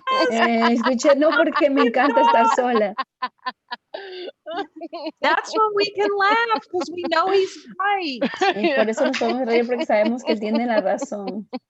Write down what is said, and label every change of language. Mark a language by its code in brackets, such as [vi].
[es] Escuché no porque me encanta estar sola. [en] That's when we can laugh because we know he's right. [es] Y por eso nos podemos reír porque sabemos que él tiene la razón.